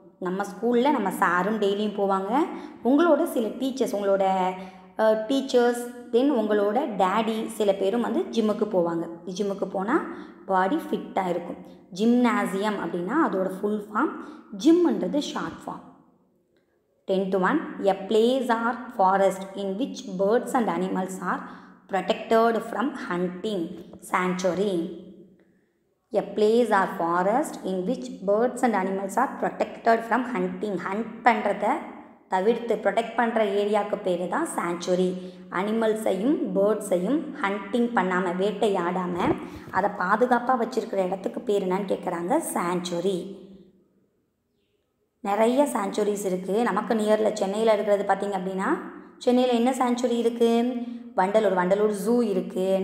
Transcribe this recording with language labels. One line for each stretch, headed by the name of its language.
Tamil: நம்ம ஸ்கூலில் நம்ம சாரும் டெய்லியும் போவாங்க. உங்களோட சில டீச்சர்ஸ், உங்களோட டீச்சர்ஸ், தென் உங்களோட டேடி சில பேரும் ஜிம்முக்கு போவாங்க. ஜிம்முக்கு போனால் பாடி ஃபிட்டாக இருக்கும். ஜிம்னாசியம் அப்படின்னா அதோட full form, ஜிம்ன்றது short form.
English: 10th one, a place or forest in which birds and animals are protected from hunting. Sanctuary. A place or forest in which birds and animals are protected from hunting.
Tamil: Hunt பண்ணுறத தவிர்த்து protect பண்ணுற ஏரியாவுக்கு பேர் தான் sanctuary. அனிமல்ஸையும் பேர்ட்ஸையும் hunting பண்ணாமல், வேட்டையாடாமல் அதை பாதுகாப்பாக வச்சுருக்கிற இடத்துக்கு பேர் என்னன்னு கேட்குறாங்க, சாங்சுரி. நிறைய சாங்சுரிஸ் இருக்குது. நமக்கு நியரில் சென்னையில் இருக்கிறது பார்த்திங்க அப்படின்னா, சென்னையில் என்ன சாங்சுரி இருக்குது, வண்டலூர் ஜூ இருக்குது.